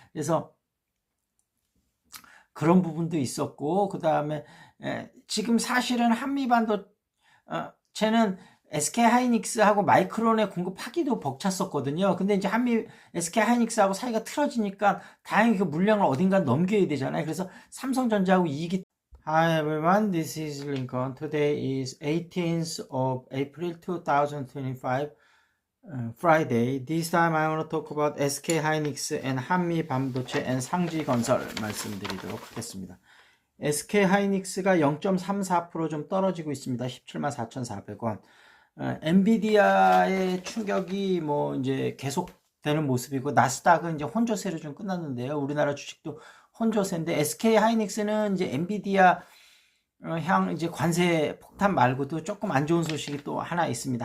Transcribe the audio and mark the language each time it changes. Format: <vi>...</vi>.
<ko>그래서 그런 부분도 있었고, 그 다음에 지금 사실은 한미 반도체는 SK 하이닉스하고 마이크론에 공급하기도 벅찼었거든요. 근데 이제 SK 하이닉스하고 사이가 틀어지니까 다행히 그 물량을 어딘가 넘겨야 되잖아요. 그래서 삼성전자하고 이익이.</ko> <en>Hi everyone, this is Lincoln. Today is 18th of April 2025, Friday. This time I want to talk about SK hynix and 한미 반도체 and 상지 건설 말씀드리도록 하겠습니다.</en> <ko>SK 하이닉스가 0.34% 좀 떨어지고 있습니다. 174,400원. 엔비디아의 충격이 뭐 이제 계속되는 모습이고, 나스닥은 이제 혼조세로 좀 끝났는데요. 우리나라 주식도 혼조세인데, SK 하이닉스는 이제 엔비디아 향 이제 관세 폭탄 말고도 조금 안 좋은 소식이 또 하나 있습니다.</ko>